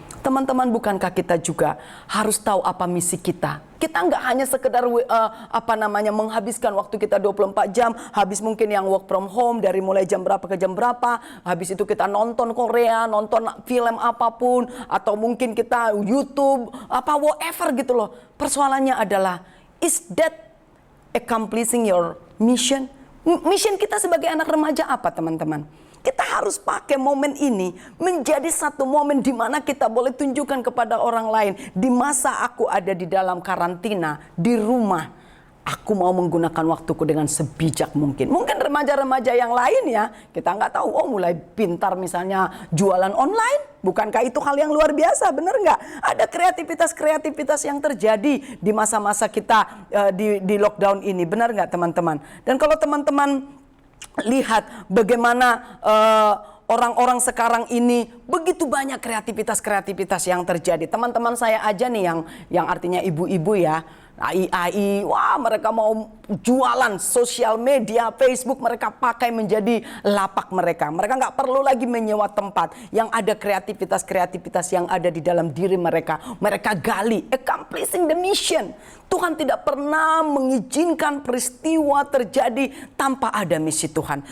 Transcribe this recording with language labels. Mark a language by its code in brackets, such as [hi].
[id] Teman-teman, bukankah kita juga harus tahu apa misi kita? Kita nggak hanya sekedar menghabiskan waktu kita 24 jam, habis mungkin yang work from home dari mulai jam berapa ke jam berapa, habis itu kita nonton Korea, nonton film apapun, atau mungkin kita YouTube, whatever gitu loh. Persoalannya adalah, [en] is that accomplishing your mission? [id] Mission kita sebagai anak remaja apa, teman-teman? Kita harus pakai momen ini menjadi satu momen di mana kita boleh tunjukkan kepada orang lain. Di masa aku ada di dalam karantina, di rumah, aku mau menggunakan waktuku dengan sebijak mungkin. Mungkin remaja-remaja yang lain ya, kita nggak tahu, mulai pintar misalnya jualan online. Bukankah itu hal yang luar biasa, benar nggak? Ada kreativitas-kreativitas yang terjadi di masa-masa kita di lockdown ini, benar nggak teman-teman? Dan kalau teman-teman lihat bagaimana orang-orang sekarang ini begitu banyak kreativitas yang terjadi. Teman-teman saya aja nih yang artinya ibu-ibu ya, AI, wah mereka mau jualan sosial media, Facebook mereka pakai menjadi lapak mereka. Mereka nggak perlu lagi menyewa tempat, yang ada kreativitas yang ada di dalam diri mereka. Mereka gali, [en] accomplishing the mission. [id] Tuhan tidak pernah mengizinkan peristiwa terjadi tanpa ada misi Tuhan.